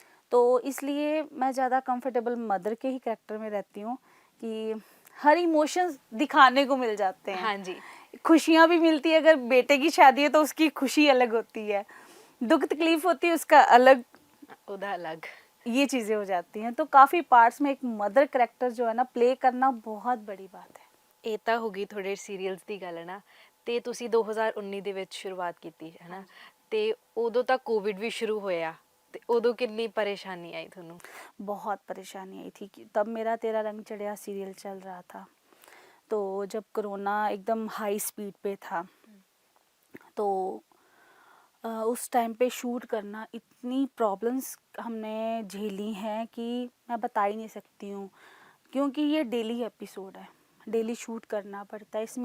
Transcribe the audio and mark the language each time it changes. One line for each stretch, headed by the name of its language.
Hindi: तो इसलिए मैं ज़्यादा कंफर्टेबल मदर के ही कैरेक्टर में रहती हूँ कि हर इमोशंस दिखाने को मिल जाते हैं। हाँ जी। खुशियाँ भी मिलती है, अगर बेटे की शादी है तो उसकी खुशी अलग होती है, दुख तकलीफ होती है उसका अलग,
Punjabi: ਉਹਦਾ अलग।
Hindi: ये चीज़ें हो जाती हैं। तो काफ़ी पार्ट्स में एक मदर करेक्टर जो है ना प्ले करना बहुत बड़ी बात है।
Punjabi: ਇਹ ਤਾਂ ਹੋ ਗਈ ਤੁਹਾਡੇ ਸੀਰੀਅਲਸ ਦੀ ਗੱਲ ਨਾ, ਤੇ ਤੁਸੀਂ 2019 ਦੇ ਵਿੱਚ ਸ਼ੁਰੂਆਤ ਕੀਤੀ ਹੈ ਨਾ, ਤੇ ਉਦੋਂ ਤਾਂ ਕੋਵਿਡ ਵੀ ਸ਼ੁਰੂ ਹੋਇਆ, ਤੇ ਉਦੋਂ ਕਿੰਨੀ ਪਰੇਸ਼ਾਨੀ ਆਈ ਤੁਹਾਨੂੰ?
Hindi: बहुत परेशानी आई थी कि तब मेरा तेरा रंग चढ़िया सीरियल चल रहा था, तो जब कोरोना एकदम हाई स्पीड पे था, तो उस टाइम पे शूट करना, इतनी प्रॉब्लम्स हमने झेली हैं कि मैं बता ही नहीं सकती हूँ, क्योंकि ये डेली एपिसोड है, डेली शूट करना पड़ता है।